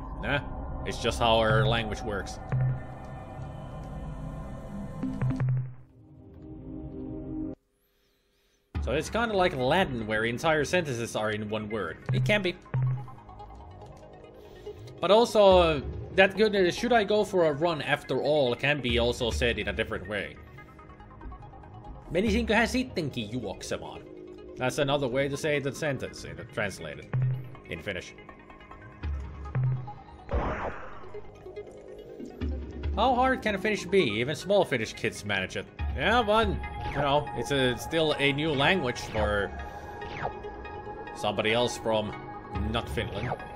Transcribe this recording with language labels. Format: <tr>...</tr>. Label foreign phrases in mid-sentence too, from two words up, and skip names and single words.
<en>Nah, it's just how our language works. So it's kind of like Latin, where entire sentences are in one word. It can be. But also, that good, should I go for a run after all, can be also said in a different way.</en> <fi>Menisinköhän sittenkin juoksemaan?</fi> <en>That's another way to say the sentence, translated in Finnish. How hard can Finnish be? Even small Finnish kids manage it. Yeah, but, you know, it's still a new language for somebody else from not Finland.</en>